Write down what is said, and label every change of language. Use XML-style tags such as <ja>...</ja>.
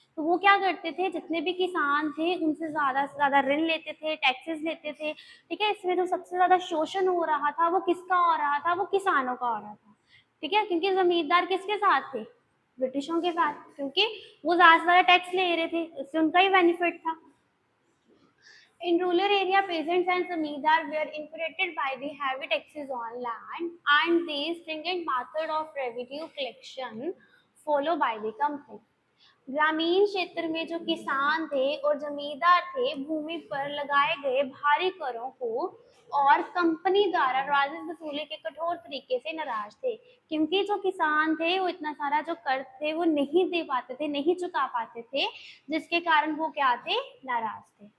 <hi>तो वो क्या करते थे, जितने भी किसान थे उनसे ज्यादा से ज्यादा ऋण लेते थे, टैक्सेस लेते थे। ठीक है, इसमें जो सबसे ज्यादा शोषण हो रहा था वो किसका हो रहा था, वो किसानों का हो रहा था। ठीक है, क्योंकि जमींदार किसके साथ थे, ब्रिटिशों के साथ, क्योंकि वो ज्यादा से ज्यादा टैक्स ले रहे थे, इससे उनका ही बेनिफिट था।</hi> <en>In rural area, peasants and zamindar were infuriated by the heavy taxes on land and the stringent method of revenue collection followed by the company.</en> <hi>ग्रामीण क्षेत्र में जो किसान थे और जमींदार थे भूमि पर लगाए गए भारी करों को और कंपनी द्वारा राजस्व वसूली के कठोर तरीके से नाराज थे, क्योंकि जो किसान थे वो इतना सारा जो कर थे वो नहीं दे पाते थे, नहीं चुका पाते थे, जिसके कारण वो क्या थे, नाराज थे।</hi>